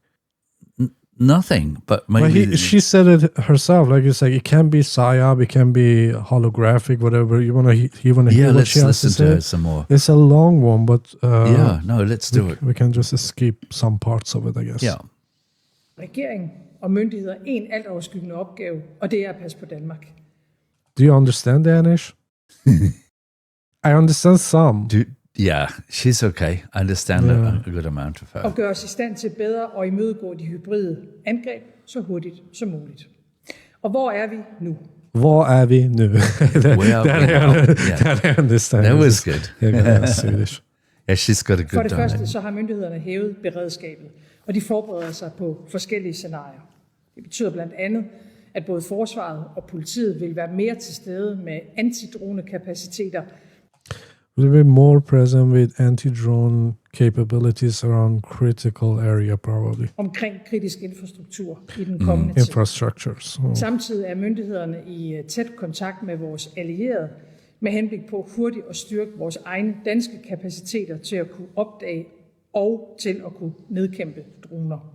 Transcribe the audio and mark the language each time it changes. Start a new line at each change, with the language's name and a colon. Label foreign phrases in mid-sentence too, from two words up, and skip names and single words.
English: Nothing, but maybe... she said it herself. Like you say, it can be PSYOP, it can be holographic, whatever. You want to hear what she has to say? Yeah, let's listen to her some more. It's a long one, but... let's do it. We can just skip some parts of it, I guess. Yeah.
Danish: Regeringen og myndigheder en altoverskyggende opgave, og det er at passe på Danmark.
English: Do you understand Danish? I understand some. Yeah, she's okay. I understand a good amount of her.
Danish: Og gøre os i stand til bedre at imødegå de hybride angreb så hurtigt som muligt. Og hvor er vi nu? Hvor er vi nu?
English: Where are we now? Yeah. That I understand. That was good. Yeah, Swedish. Yeah, she's got a
Danish: For
English: good
Danish: det første
English: dialect.
Danish: så har myndighederne hævet beredskabet, og de forbereder sig på forskellige scenarier. Det betyder blandt andet, at både forsvaret og politiet vil være mere til stede med antidronekapaciteter.
English: Will be more present with anti-drone capabilities around critical area, probably.
Danish: Omkring kritisk infrastruktur i den kommende tid.
English: Infrastructures.
Danish: Samtidig er myndighederne i tæt kontakt med vores allierede med henblik på hurtigt at styrke vores egne danske kapaciteter til at kunne opdage og til at kunne nedkæmpe droner.